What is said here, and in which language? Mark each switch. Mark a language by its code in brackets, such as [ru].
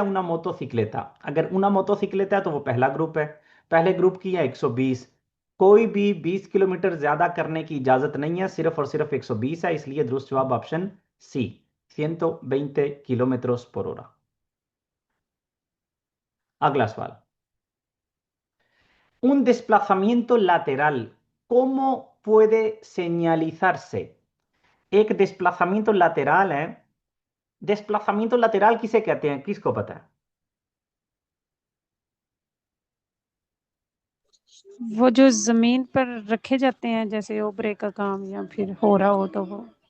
[es] उना मोटोसिक्लेटा। [hi] अगर उना मोटोसिक्लेटा है तो वो पहला ग्रुप है। पहले ग्रुप की है 120। कोई भी 20 किलोमीटर ज्यादा करने की इजाजत नहीं है, सिर्फ और सिर्फ 120 है, इसलिए दुरुस्त जवाब option C [es] 120 kilómetros por hora। [hi] अगला सवाल। [es] Un desplazamiento lateral, ¿cómo puede señalizarse? [hi] एक desplazamiento lateral है। desplazamiento lateral किसे कहते हैं? किसको पता है? वो जो जमीन पर रखे जाते हैं जैसे ओबरे का काम या फिर हो रहा हो तो वो